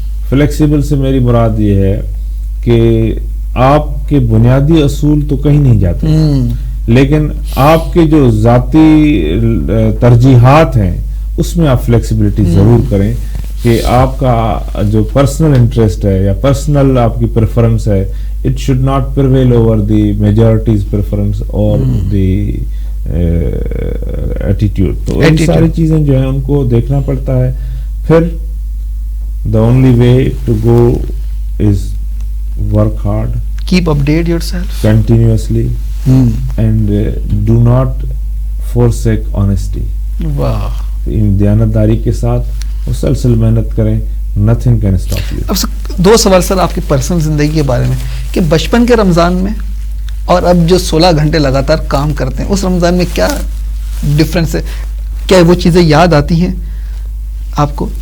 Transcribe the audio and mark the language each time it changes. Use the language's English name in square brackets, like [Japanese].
[Urdu] Flexible سے میری مراد یہ ہے کہ آپ کے بنیادی اصول تو کہیں نہیں جاتے، لیکن آپ کے جو ذاتی ترجیحات ہیں اس میں آپ فلیکسیبلٹی ضرور کریں کہ آپ کا جو پرسنل انٹرسٹ ہے یا پرسنل آپ کی پریفرنس ہے، [English] It should not prevail over the majority's preference اور the attitude. [Urdu] تو یہ ساری چیزیں جو ہیں ان کو دیکھنا پڑتا ہے. [English] پھر the only way to go is work hard, keep update yourself continuously, and do not forsake honesty. [Urdu] واہ. دیانتداری کے ساتھ مسلسل محنت کریں. [English] nothing can stop you. [Urdu] اب 2 سوال سر آپ کی پرسنل زندگی کے بارے میں کہ بچپن کے رمضان میں اور اب جو 16 گھنٹے لگاتار کام کرتے ہیں اس رمضان میں کیا ڈفرینس ہے؟ کیا وہ چیزیں یاد آتی ہیں آپ کو؟